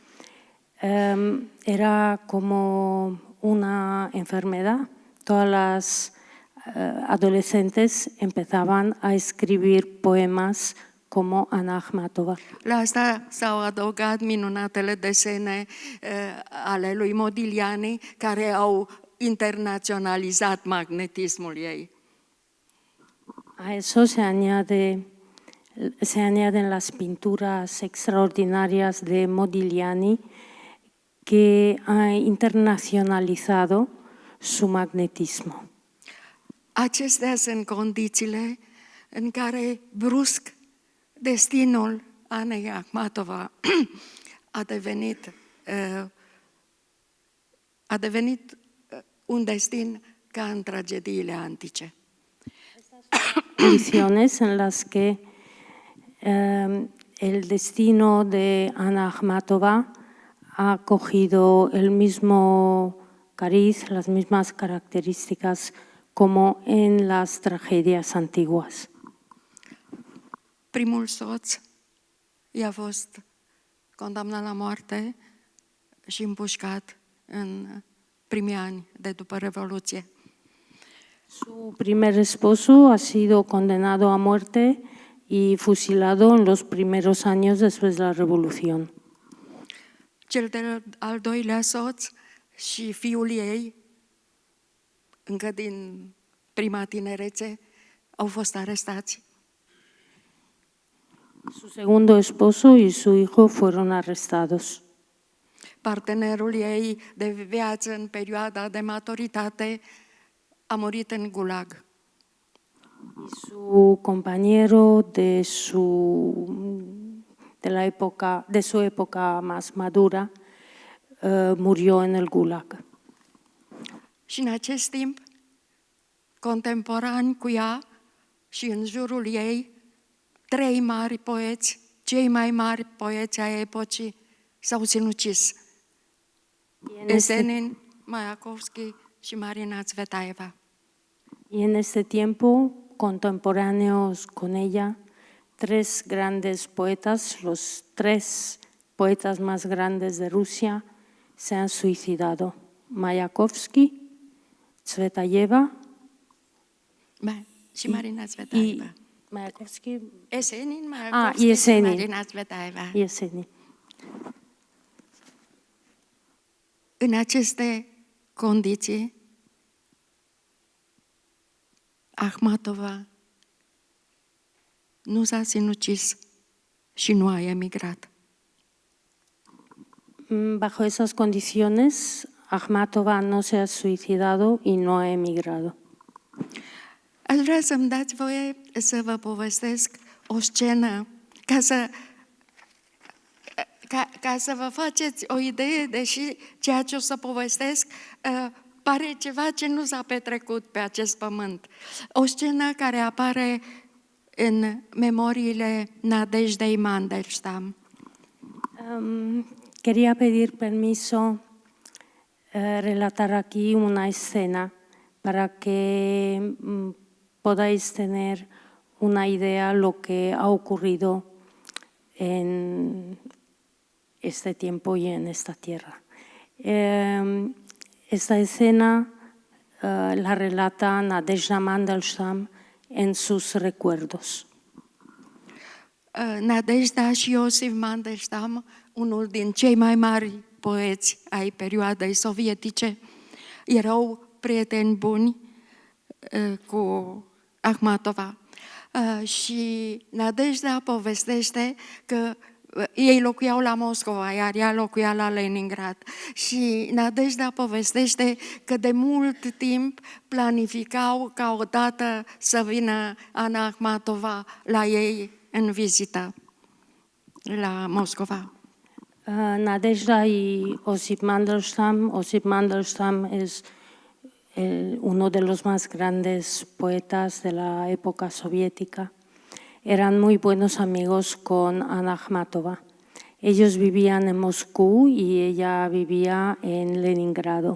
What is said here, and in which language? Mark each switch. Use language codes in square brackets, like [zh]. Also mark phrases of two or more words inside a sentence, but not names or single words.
[es] Era como una enfermedad. Todas las adolescentes empezaban a escribir poemas como Ana Akhmatova. [ro] La asta s-au adăugat minunatele desene ale lui Modigliani, care au internaționalizat magnetismul ei. [es] A eso se añaden las pinturas extraordinarias de Modigliani, que ha internacionalizado su magnetismo. [ro] Acestea sunt condițiile în care brusc destinul Anei Akhmatova a devenit un destin ca în tragediile antice. [es] Condiciones en las que el destino de Ana Akhmatova ha cogido el mismo cariz, las mismas características como en las tragedias antiguas. [ro] Primul soț i-a fost condamnat la moarte și împușcat în primii ani de după Revoluție. [es] Su primer esposo ha sido condenado a muerte y fusilado en los primeros años después de la Revolución. [ro] Cel de-al doilea soț și fiul ei, încă din prima tinerețe, au fost arestați. [es] Su segundo esposo y su hijo fueron arrestados. [ro] Partenerul ei de viață în perioada de maturitate a murit în gulag. [es] Su compañero de su época más madura murió en el gulag. [ro] Și în acest timp, contemporani cu ea și în jurul ei, 3 mari poeți cei mai mari poeți ai epocii s-au sinucis. Esenin, Mayakovsky și Marina Tsvetaeva. [es] Y en este tiempo, contemporáneos con ella, tres grandes poetas, los tres poetas más grandes de Rusia, se han suicidado. Mayakovsky, Tsvetaeva [ro] Și Marina Tsvetaeva. [es] y Mayakovsky Esenin, y [ro] Mayakovsky și Esenin. Marina Tsvetaeva. [es] y Esenin. [ro] În aceste condiții, Akhmatova nu s-a sinucis și nu a emigrat. [es] Bajo esas condiciones, Akhmatova no se ha suicidado y no ha emigrado. [ro] Aș vrea să-mi dați voie să vă povestesc o scenă ca să vă faceți o idee, deși ceea ce o să povestesc pare ceva ce nu s-a petrecut pe acest pământ. O scenă care apare în memoriile Nadejdei Mandelstam. [es] Quería pedir permiso relatar aquí una escena para que podáis tener una idea lo que ha ocurrido en este tiempo y en esta tierra. Esta escena la relata Nadezhda Mandelstam en sus recuerdos. [ro] Nadejda și Iosif Mandelstam, unul din cei mai mari poeți ai perioadei sovietice, erau prieteni buni cu Akhmatova. Și Nadejda povestește că ei locuiau la Moscova, iar ea locuia la Leningrad. Și Nadejda povestește că de mult timp planificau ca odată să vină Ana Akhmatova la ei în vizită la Moscova. [es] Nadezhda y Osip Mandelstam es uno de los más grandes poetas de la época soviética. Eran muy buenos amigos con Ana Akhmatova. Ellos vivían en Moscú y ella vivía en Leningrado.